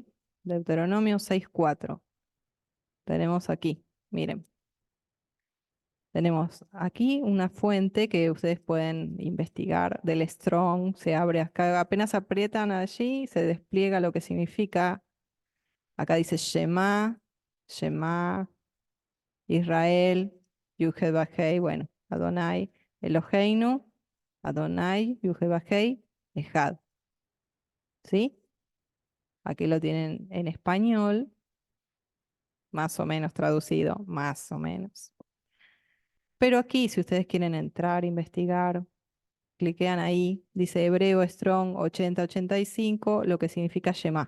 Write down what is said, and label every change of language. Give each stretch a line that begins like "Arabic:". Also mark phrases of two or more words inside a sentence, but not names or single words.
Spanish: Deuteronomio 6:4. Tenemos aquí, miren. Tenemos aquí una fuente que ustedes pueden investigar del Strong. Se abre acá, apenas aprietan allí, se despliega lo que significa. Acá dice
Hebrew: שמע שמע ישראל יהוה, bueno, אדוני אלוהינו אדוני יהוה, Ejad.
Spanish: ¿Sí? Aquí lo tienen en español, más o menos traducido, más o menos. Pero aquí, si ustedes quieren entrar, investigar, cliquean ahí, dice Hebreo Strong 8085, lo que significa Shema.